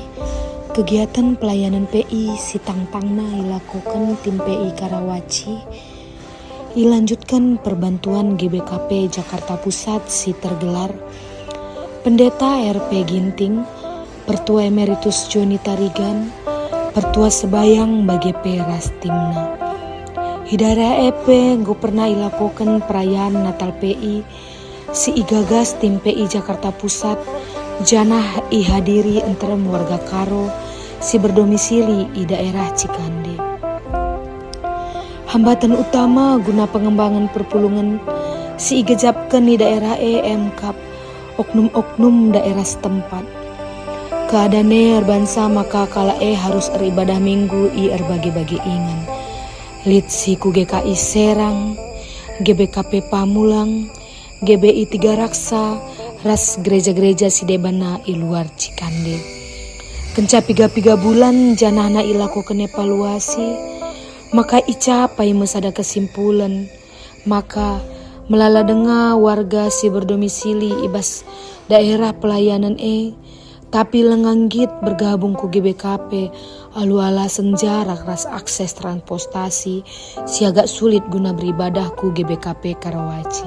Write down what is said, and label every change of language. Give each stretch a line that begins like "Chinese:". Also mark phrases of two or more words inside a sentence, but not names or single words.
Batak Karo: kegiatan pelayanan PI si tangtangna dilakukan tim PI Karawaci,
Indonesian: dilanjutkan perbantuan
Batak Karo: GBKP Jakarta Pusat si tergelar Pendeta RP Ginting, Pertua Emeritus Joni Tarigan, Pertua Sebayang bagi Peras timna. Hidara EP go pernah dilakukan perayaan Natal PI si igagas tim PI Jakarta Pusat, janah ihadiri antara warga Karo si berdomisili di daerah Cikande.
Indonesian: Hambatan utama
Batak Karo: guna pengembangan perpulungan si igejapkan di daerah MKAP oknum-oknum daerah setempat. Keadaannya erbansa maka kala harus ibadah minggu bagi-bagi ingan. Lit si ku GKI Serang, GBKP Pamulang, GBI Tiga Raksa, ras gereja-gereja si debana i luar Cikande. Kenca 3 bulan janahna ilakukan evaluasi, maka icapai mesada kesimpulan, maka melala denga warga si berdomisili ibas daerah pelayanan tapi lenganggit bergabung ku GBKP alu-ala senjarak ras akses transportasi si
Indonesian: agak sulit
Batak Karo: guna beribadah ku GBKP Karawaci.